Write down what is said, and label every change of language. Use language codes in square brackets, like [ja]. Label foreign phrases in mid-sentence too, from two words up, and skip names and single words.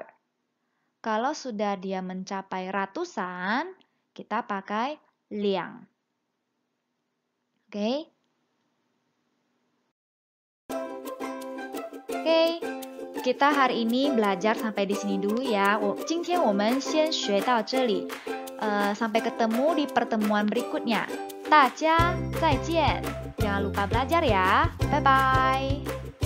[id] Kalau sudah dia mencapai ratusan, kita pakai liang. Oke? Oke, kita hari ini belajar sampai di sini dulu ya. [zh] 今天我们先学到这里。 [id] sampai ketemu di pertemuan berikutnya. [zh] 大家再见. [id] Jangan lupa belajar ya. Bye-bye.